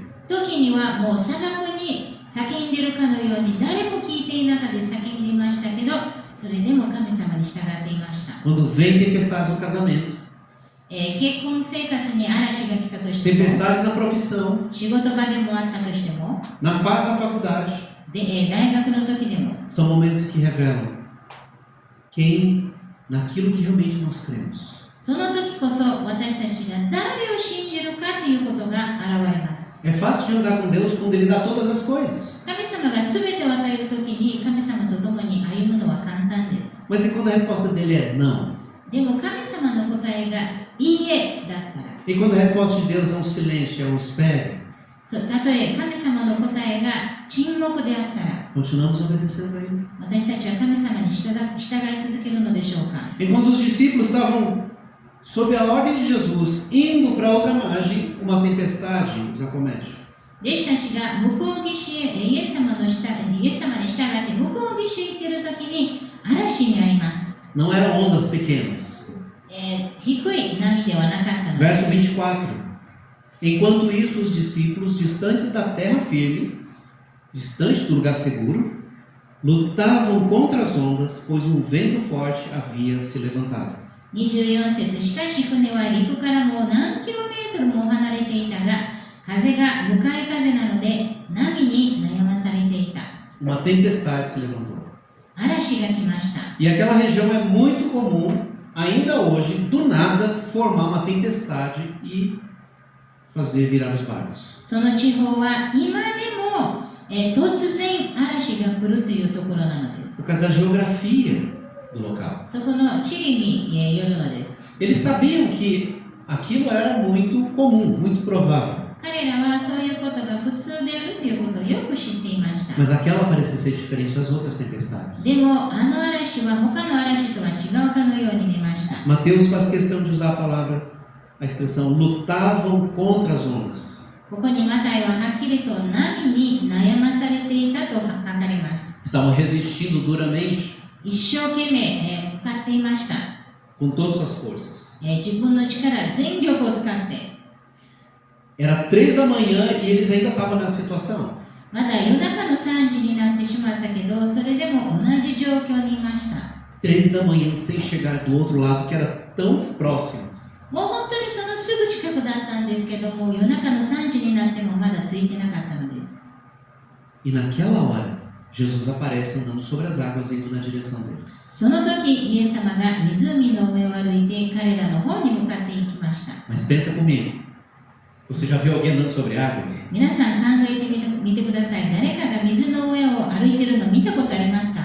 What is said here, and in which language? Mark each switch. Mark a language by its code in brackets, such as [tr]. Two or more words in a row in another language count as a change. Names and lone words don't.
[ja] 時にはもう砂漠に叫んでいるかのように誰も聞いていなかった叫んでいましたけど、それでも神様に従っていました。 [pt] Quando vem tempestades no casamento, [ja] 結婚生活に嵐が来たとしても、 [pt] tempestades na profissão, [ja] 仕事場でもあったとしても、 [pt] na fase da faculdade, [ja] 大学の時でも、 [pt] são momentos que revelam quem, naquilo que realmente nós cremos. [ja] その時こそ私たちが誰を信じるかということが現れます。 [pt] É fácil de andar com Deus quando Ele dá todas as coisas. [ja] 神様が全てを与える時に神様と共に歩むのは簡単です。 [pt] Mas e quando a resposta dele é não? [ja] でも神様の答えがいいえだったら、 [pt] E quando a resposta de Deus é um silêncio, é um espere, [ja] たとえ神様の答えが沈黙であったら、 [pt] continuamos obedecendo a Ele. [ja] 私たちは神様に従い続けるのでしょうか。 [pt] Enquanto os discípulos estavam sob a ordem de Jesus, indo para outra margem, uma tempestade os acomete. [ja] 弟子たちが向こう岸へイエス様に従って向こう岸へ行っている時に嵐に遭います。 [pt] Não eram ondas pequenas. [ja] 低い波ではなかったので [pt] Verso [ja] す。 [pt] 24. Enquanto isso, os discípulos, distantes da terra firme, distantes do lugar seguro, lutavam contra as ondas, pois um vento forte havia se levantado. [ja] 24 節、しかし船は陸からもう何キロメートルも離れていたが、風が向かい風なので波に悩まされていた。 [pt] Uma tempestade se levantou. [ja] 嵐が来ました。 [pt] E aquela região é muito comum, ainda hoje, do nada, formar uma tempestade e fazer virar os barcos. [ja] その地方は今でも、突然嵐が来るというところなので [pt] Por [ja] す。 [pt] causa da geografia do local. [ja] そこの地理によるのです。 [pt] Eles sabiam que aquilo era muito comum, muito provável. [ja] 彼らはそういうことが普通であるということをよく知っていました。 [pt] Mas aquela parecia ser diferente das outras tempestades. [ja] でもあの嵐は他の嵐とは違うかのように見ました。 [pt] Mateus faz questão de usar a expressão lutavam contra as ondas. [ja] ここにマタイははっきりと波に悩まされていたと書かれます。 [pt] Estavam resistindo duramente [ja] 一生懸命、向かっていました。 [pt] com todas as forças. [ja] 自分の力、全力を使って。 [pt] Era 3 da manhã e eles ainda estavam nessa situação. [ja] まだ夜中の3時になってしまったけど、それでも同じ状況にいました。 [pt] 3 da manhã sem chegar do outro lado que era tão próximo. [ja] もう本当にそのすぐ近くだったんですけども、夜中の3時になってもまだついてなかったのです。 [pt] E naquela hora, Jesus aparece andando sobre as águas indo na direção deles. [ja] その時、イエス様が湖の上を歩いて彼らの方に向かっていきました。 [pt] Mas pensa comigo. Você já viu alguém andando sobre água? [ja] 皆さん考えてみてください。誰かが水の上を歩いてるの見たことありますか？